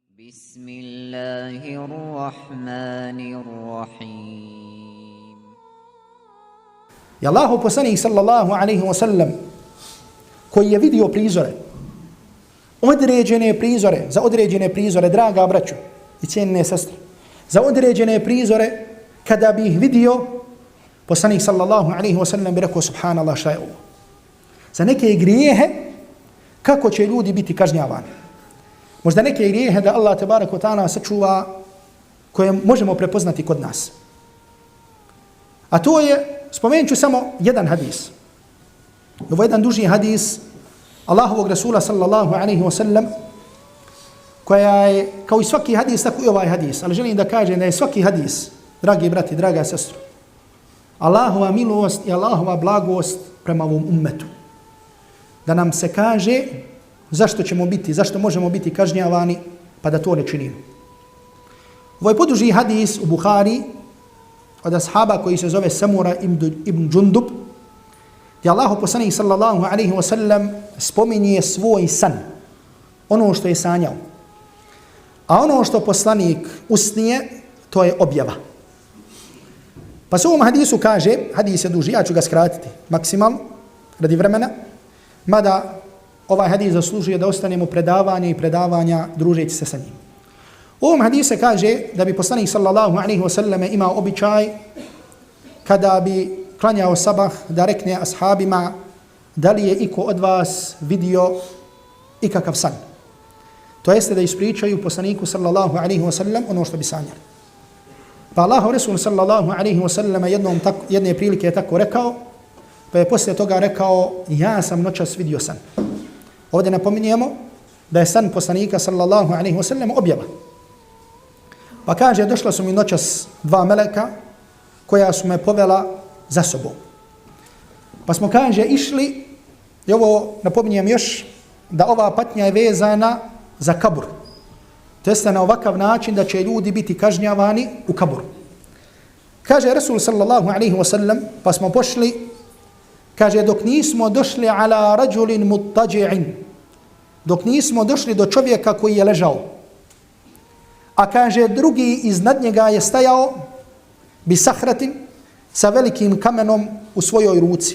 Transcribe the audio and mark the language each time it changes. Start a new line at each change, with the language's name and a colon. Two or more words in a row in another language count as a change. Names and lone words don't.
Arabic: بسم الله الرحمن الرحيم.
Bosnian: I Allahu poslanik
Arabic: صلى الله عليه وسلم
Bosnian: koji je vidio prizore, određene prizore, za određene prizore, draga braćo i cijenine sestre, za određene prizore, kada bi ih vidio, poslanik
Arabic: صلى الله عليه وسلم
Bosnian: bi rekao subhanallah šta je ovo. Za neke grijehe, kako će ljudi biti kažnjavani. Možda neke grijehe da Allah
Arabic: تبارك وتعالى
Bosnian: sačuva koje možemo prepoznati kod nas. A to je, spomenut ću samo jedan hadis. Ovo je jedan duži hadis Allahovog Rasula
Arabic: صلى الله عليه وسلم,
Bosnian: koja je, kao i svaki hadis, tako i ovaj hadis. Ali želim da kažem da je svaki hadis, dragi brati, draga sestro, Allahova milost i Allahova blagost prema ovom ummetu. Da nam se kaže zašto ćemo biti, zašto možemo biti kažnjavani, pa da to ne činimo. Ovo je poduži hadis u Buhari od ashaba koji se zove Samura ibn Džundub, gdje Allahu poslanik
Arabic: صلى الله عليه وسلم
Bosnian: spominje svoj san, ono što je sanjao. A ono što poslanik usnije, to je objava. Pa se u ovom hadisu kaže, hadis je duži, ja ću ga skratiti maksimalno radi vremena, mada ovaj hadis zaslužuje da ostanemo predavanja i predavanja družeći se sa njim. U ovom hadisu kaže da bi poslanik
Arabic: صلى الله عليه وسلم
Bosnian: imao običaj kada bi klanjao sabah da rekne ashabima da li je iko od vas vidio ikakav san. To jeste da ispričaju poslaniku
Arabic: صلى الله عليه وسلم
Bosnian: ono što bi sanjali. Pa Allahu Resul
Arabic: صلى الله عليه وسلم
Bosnian: jedne prilike je tako rekao, pa je poslije toga rekao ja sam noćas vidio san. Ovdje napominjemo da je san poslanika
Arabic: صلى الله عليه وسلم
Bosnian: objava. Pa kaže, došla su mi noćas dva meleka koja su me povela za sobom. Pa smo, kaže, išli, i ovo napominjem još, da ova patnja je vezana za kabur. To jeste na ovakav način da će ljudi biti kažnjavani u kaburu. Kaže Rasul
Arabic: صلى الله عليه وسلم,
Bosnian: pa smo pošli, kaže, dok nismo došli
Arabic: على رجل مضطجع,
Bosnian: dok nismo došli do čovjeka koji je ležao. A kaže, drugi iznad njega je stajao
Arabic: بصخرة,
Bosnian: sa velikim kamenom u svojoj ruci.